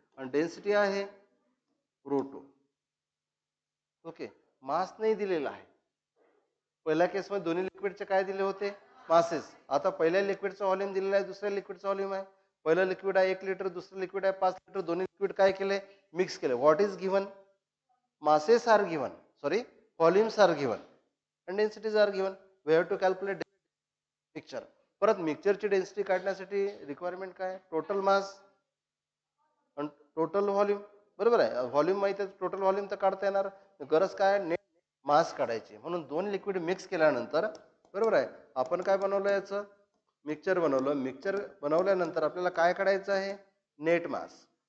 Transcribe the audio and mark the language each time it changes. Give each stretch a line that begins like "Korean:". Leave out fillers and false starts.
Marathi: आणि डेन्सिटी आहे ρ2. ओके, मास नाही दिलेला आहे. पहिल्या केसमध्ये दोन्ही लिक्विडचे काय दिले होते? मासेस. आता पहिल्या लिक्विडचा व्हॉल्यूम दिलेला आहे, दुसऱ्या लिक्विडचा व्हॉल्यूम आहे. पहिलं लिक्विड आहे 1 लिटर, दुसरं लिक्विड आहे 5 लिटर. दोन्ही लिक्विड काय केले? मिक्स केले.
English: What is given? masses are given, sorry, volumes are given and densities are given. We have to calculate mixture.
Marathi: परत मिक्सचरची डेन्सिटी काढण्यासाठी रिक्वायरमेंट काय? टोटल मास आणि टोटल व्हॉल्यूम. बरोबर आहे. व्हॉल्यूम माहिती आहे, टोटल व्हॉल्यूम तर काढता येणार. गरज काय? नेट मास काढायची. म्हणून दोन लिक्विड मिक्स केल्यानंतर बरोबर आहे आपण काय बनवलं? याचं मिक्सचर बनवलं. मिक्सचर बनवल्यानंतर आपल्याला काय काढायचं आहे? नेट मास.